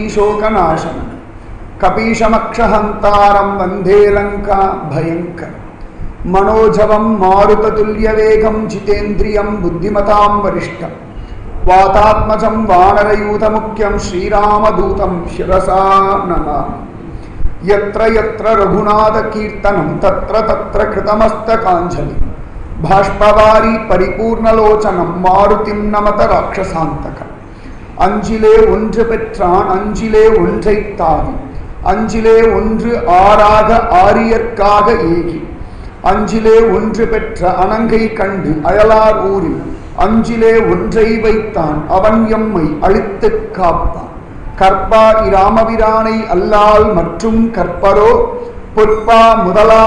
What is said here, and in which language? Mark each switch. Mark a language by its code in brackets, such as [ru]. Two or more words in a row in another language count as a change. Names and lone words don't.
[sa] शोकनाशनं कपीशमक्षहंतारं वन्दे लंका भयंकर मनोजवं मारुततुल्यवेगं जितेन्द्रियं बुद्धिमतां वरिष्ठं वातात्मजं वानरयूथमुख्यं श्रीरामदूतं शिरसा नमामि यत्र यत्र रघुनाथकीर्तनं तत्र तत्र कृतमस्तकाञ्जलिः भाष्पवारी परिपूर्णलोचनं मारुतिं नमत [ta] राक्षसान्तकम् அஞ்சிலே ஒன்று பெற்றான் அஞ்சிலே ஒன்றைத் தாவி அஞ்சிலே ஒன்று ஆறாக ஆரியற்காக ஏகி அஞ்சிலே ஒன்று பெற்ற அனங்கை கண்டு அயலார் ஊரில் அஞ்சிலே ஒன்றை வைத்தான் அவன் எம்மை அழித்துக் காப்பான் கற்பார் இராமபிரானை அல்லால் மற்றும் கற்பரோ பொற்பா முதலாக